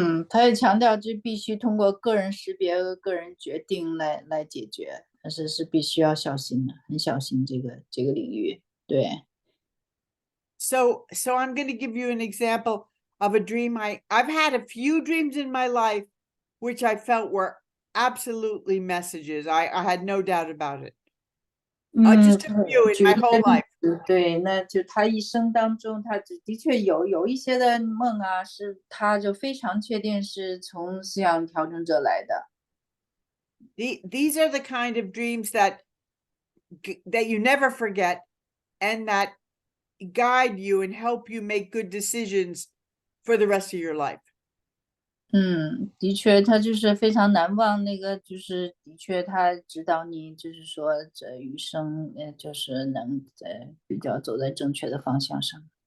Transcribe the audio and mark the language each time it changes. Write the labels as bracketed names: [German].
[Chinese] 他也强调这必须通过个人识别和个人决定来解决，但是必须要小心的，很小心这个领域。对。 [English] So I'm going to give you an example of a dream. I've had a few dreams in my life which I felt were absolutely messages. I had no doubt about it. Just a few in my whole life. [Chinese] 对，那就他一生当中，他的确有一些的梦啊，是他就非常确定是从思想调整者来的。 [English] These are the kind of dreams that you never forget and that guide you and help you make good decisions for the rest of your life. [Chinese] 的确，他就是非常难忘，那个就是的确，他指导你，就是说这余生，就是能比较走在正确的方向上。